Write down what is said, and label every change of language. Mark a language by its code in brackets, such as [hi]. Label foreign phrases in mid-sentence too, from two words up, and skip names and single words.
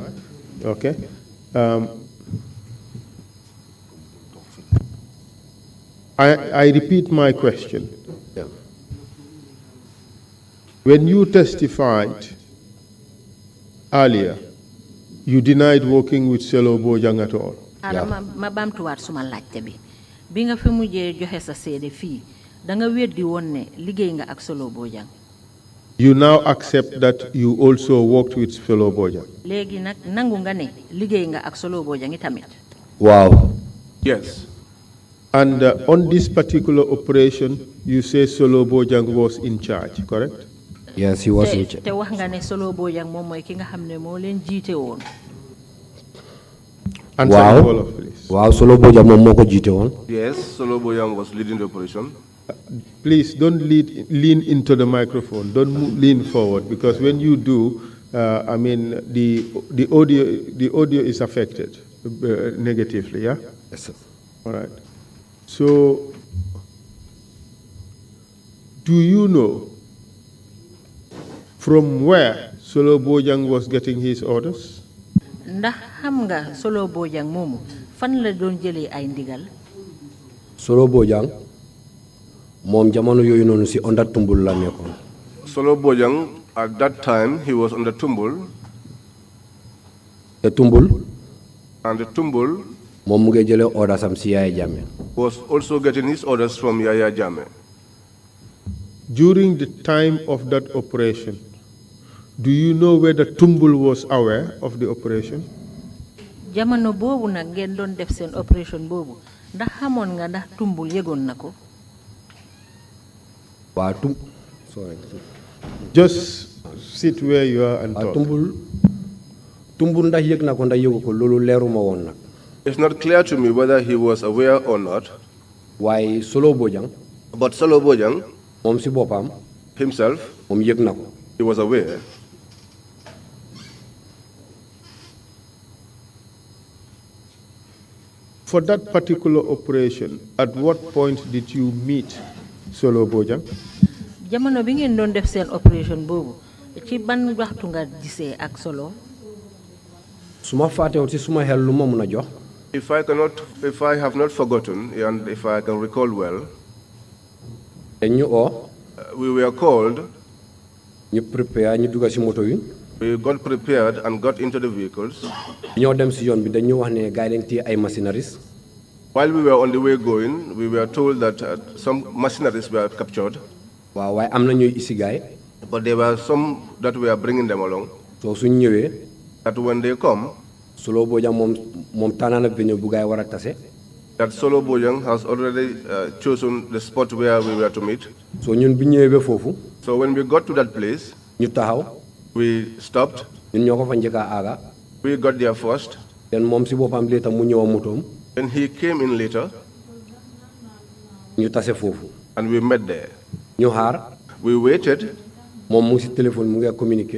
[en] Okay. I repeat my question. Yeah. When you testified earlier, you denied working with Solo Bojang at all. [wo] Ma bamtuwaat suma laajte bi bi nga fi mujjee joxe sa seede fii da nga weddi woon ne liggéey nga ak Solo Bojang. [en] You now accept that you also worked with Solo Bojang. [wo] Léegi nag nangu nga ne liggéey nga ak Solo Bojang itamit. Wow. [en] Yes. And on this particular operation, you say Solo Bojang was in charge, correct? Yes, he was in charge. [wo] Te wax nga ne Solo Bojang moom mooy ki nga xam ne moo leen jiite woon. [en] Answer [wo] Wow. [en] in Wolof, please. [wo] Wow, Solo Bojang moom moo ko jiite woon. [en] Yes, Solo Bojang was leading the operation. Please don't lean into the microphone. Don't lean forward, because when you do, I mean, the audio is affected negatively, yeah? Yes, sir. All right. So, do you know from where Solo Bojang was getting his orders? [wo] Ndax xam nga Solo Bojang moomu fan la doon jëlee ay ndigal? Solo Bojang moom jamono yooyu noonu si onda tumbul la nekkoon. [en] Solo Bojang, at that time, he was on the Tumbul. [wo] te tumbul [en] And the Tumbul [wo] moom mu ngi jëlee orders am si Yaya Jammeh. [en] was also getting his orders from Yaya Jammeh. During the time of that operation, do you know whether Tumbul was aware of the operation? [wo] Jamono boobu nag ngeen doon def seen opération boobu ndax xamoon nga ndax Tumbul yëgoon na ko? waa [en] Just sit where you are and talk. [wo] tumbul ndax yëg na ko ndax yëgu ko loolu leeruma woon nag. [en] It's not clear to me whether he was aware or not. [wo] waaye Solo Bojang [en] But Solo Bojang [wo] moom si boppam [en] himself, [wo] moom yëg na ko. [en] he was aware. For that particular operation, at what point did you meet Solo Bojang? [wo] Jamono bi ngeen doon def seen opération boobu ci ban waxtu nga gisee ak Solo? suma fàttewul si suma xel lu ma mun a jox. [en] If I have not forgotten, and if I can recall well, [wo] dañ ñu oo. [en] we were called. [wo] ñu prepare ñu dugg si moto yi. [en] We got prepared and got into the vehicles. [wo] ñoo dem si yoon bi dañ ñu wax ne gars yi dañ téye ay machineries. [en] While we were on the way going, we were told that some machineries were captured. [wo] waaw waaye am na ñuy isi gars yi. [en] But there were some that were bringing them along. [wo] soo suñ ñëwee. [en] That when they come, [wo] Solo Bojang moom tànn na venue bu gars yi war a tase. [en] that Solo Bojang has already chosen the spot where we were to meet. [wo] so ñun bi ñëwee ba foofu. [en] So when we got to that place, [wo] ñu taxaw. [en] we stopped. [wo] ñun ñoo ko fa njëkk a aaga. [en] We got there first. [wo] then moom si boppam léeta mu ñëw a motoom. [en] Then he came in later. [wo] ñu tase foofu. [en] And we met there. [wo] ñu xaar. [en] We waited. [wo] moom mu ngi si téléphone mu ngi communicate.